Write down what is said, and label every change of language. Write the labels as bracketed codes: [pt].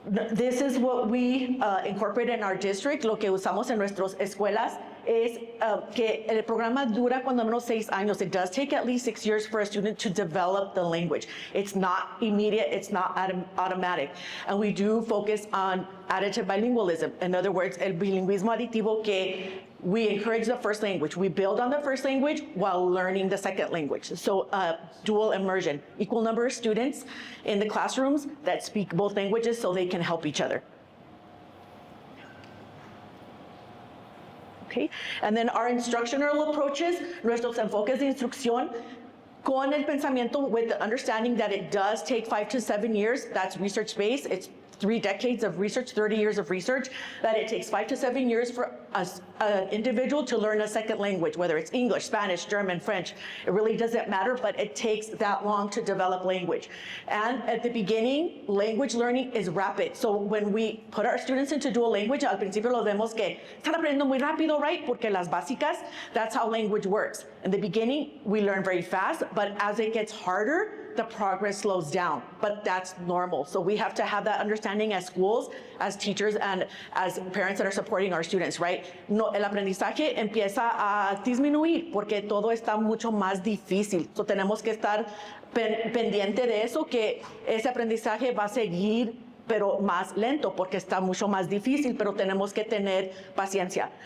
[en] This is what we incorporate in our district. [es] Lo que usamos en nuestras escuelas es que el programa dura cuando menos 6 años. [en] It does take at least 6 years for a student to develop the language. It's not immediate, it's not automatic. And we do focus on additive bilingualism. In other words, [es] el bilingüismo aditivo, que [en] we encourage the first language. We build on the first language while learning the second language. So dual immersion, equal number of students in the classrooms that speak both languages so they can help each other. Okay, and then our instructional approaches, [es] nuestros enfoques de instrucción, con el pensamiento, [en] with the understanding that it does take 5 to 7 years, that's research-based, it's 3 decades of research, 30 years of research, that it takes 5 to 7 years for an individual to learn a second language, whether it's English, Spanish, German, French. It really doesn't matter, but it takes that long to develop language. And at the beginning, language learning is rapid. So when we put our students into dual language, [es] al principio los vemos que están aprendiendo muy rápido, [en] right? [es] Porque las básicas, [en] that's how language works. In the beginning, we learn very fast, but as it gets harder, the progress slows down, but that's normal. So we have to have that understanding as schools, as teachers, and as parents that are supporting our students, right? [es] No, el aprendizaje empieza a disminuir porque todo está mucho más difícil. So tenemos que estar pendiente de eso, que ese aprendizaje va a seguir pero más lento porque está mucho más difícil, pero tenemos que tener paciencia.